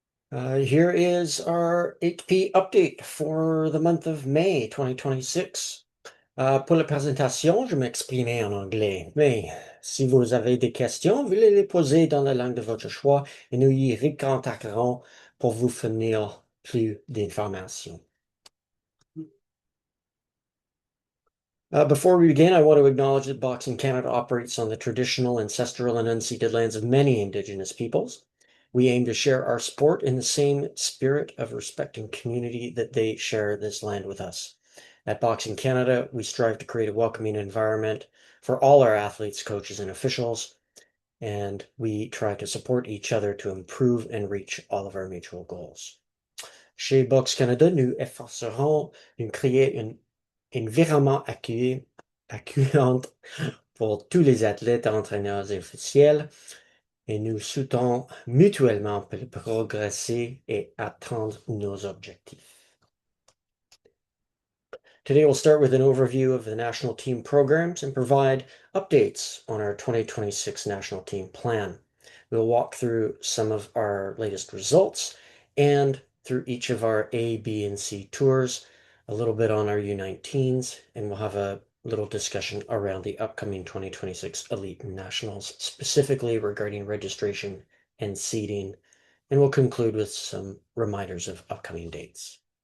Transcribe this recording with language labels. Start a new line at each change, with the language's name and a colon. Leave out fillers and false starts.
English: Here is our HP update for the month of May 2026.
French: Pour la présentation, je m'exprimer en anglais, mais si vous avez des questions, veuillez les poser dans la langue de votre choix et nous y recontacterons pour vous fournir plus d'informations.
English: Before we begin, I want to acknowledge that Boxing Canada operates on the traditional, ancestral, and unceded lands of many Indigenous peoples. We aim to share our sport in the same spirit of respect and community that they share this land with us. At Boxing Canada, we strive to create a welcoming environment for all our athletes, coaches, and officials, and we try to support each other to improve and reach all of our mutual goals.
French: Chez Box Canada, nous efforcerons de créer un environnement accueillant pour tous les athlètes, entraîneurs et officiels, et nous soutenons mutuellement pour progresser et atteindre nos objectifs.
English: Today, we'll start with an overview of the national team programs and provide updates on our 2026 national team plan. We'll walk through some of our latest results and through each of our A, B, and C tours, a little bit on our U19s, and we'll have a little discussion around the upcoming 2026 Elite Nationals, specifically regarding registration and seeding, and we'll conclude with some reminders of upcoming dates.